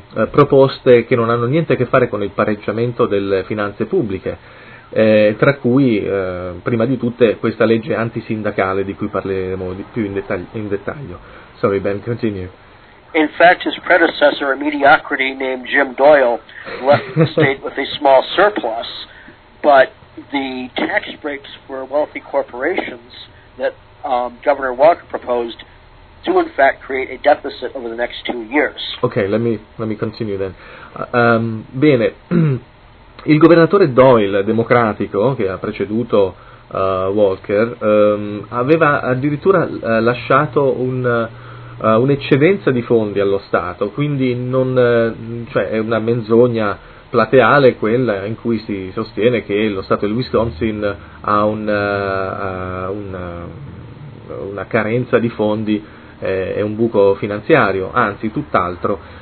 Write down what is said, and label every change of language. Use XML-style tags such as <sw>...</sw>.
<it>proposte che non hanno niente a che fare con il pareggiamento delle finanze pubbliche, tra cui prima di tutte questa legge antisindacale di cui parleremo di più in dettaglio.</it> <en>Sorry Ben, continue. In fact, his predecessor, a mediocrity named Jim Doyle, left the state with a small surplus, but the tax breaks for wealthy corporations that Governor Walker proposed do in fact create a deficit over the next 2 years. Okay, let me continue then.</en> <it>Bene, il governatore Doyle, democratico, che ha preceduto Walker, aveva addirittura lasciato un'eccedenza di fondi allo Stato, quindi non, cioè è una menzogna plateale quella in cui si sostiene che lo Stato del Wisconsin ha una carenza di fondi e un buco finanziario, anzi tutt'altro.</it>